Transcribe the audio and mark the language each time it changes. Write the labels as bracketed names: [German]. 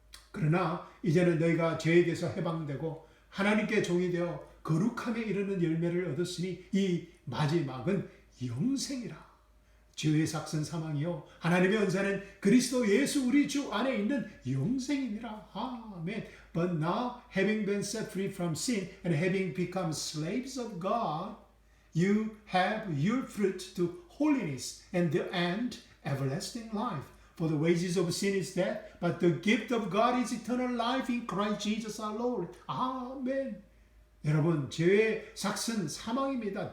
[Korean] 그러나 이제는 너희가 죄에게서 해방되고 하나님께 종이 되어 거룩함에 이르는 열매를 얻었으니 이 마지막은 영생이라. 죄의 삭은 사망이요 하나님의 은사는 그리스도 예수 우리 주 안에 있는 영생이니라. 아멘. [English] But now having been set free from sin and having become slaves of God, you have your fruit to holiness and the end everlasting life. For the wages of sin is death, but the gift of God is eternal life in Christ Jesus our Lord. [Korean] 아멘. 여러분, 죄의 삭은 사망입니다.